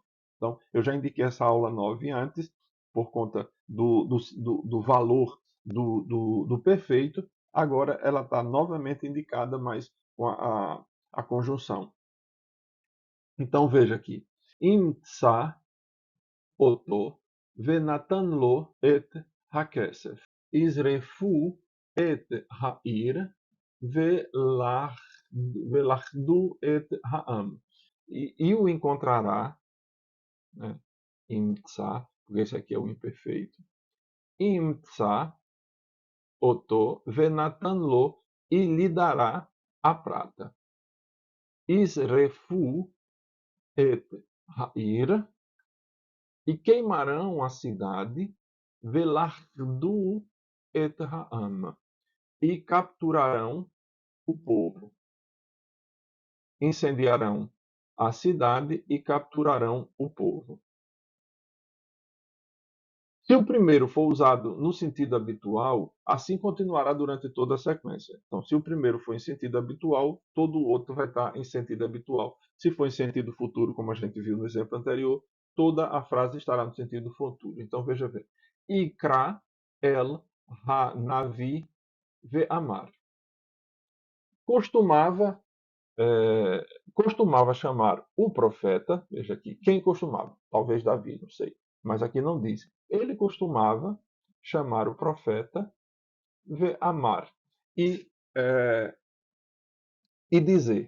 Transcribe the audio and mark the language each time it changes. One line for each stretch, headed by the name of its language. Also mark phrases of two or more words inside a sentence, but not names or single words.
Portuguese: Então, eu já indiquei essa aula 9 antes, por conta do valor do perfeito. Agora ela está novamente indicada, mas com a conjunção. Então veja aqui.
Hebrew: Imsa, oto, ונתן לו את הכסף. יזרפו את העיר ולכדו את העם.
Portuguese: E o encontrará, né? Imtsa, porque esse aqui é o imperfeito.
Hebrew: ימצא, אותו, ונתן לו,
Portuguese: e lhe dará a prata.
Hebrew: ישרפו את העיר,
Portuguese: e queimarão a cidade,
Hebrew: ולכדו את העם,
Portuguese: e capturarão o povo. Incendiarão a cidade e capturarão o povo. Se o primeiro for usado no sentido habitual, assim continuará durante toda a sequência. Então, se o primeiro for em sentido habitual, todo o outro vai estar em sentido habitual. Se for em sentido futuro, como a gente viu no exemplo anterior, toda a frase estará no sentido futuro. Então, veja bem.
Hebrew: יקרא אל הנביא ואמר.
Portuguese: Costumava chamar o profeta, veja aqui, quem costumava? Talvez Davi, não sei, mas aqui não diz. Ele costumava chamar o profeta Amar e dizer.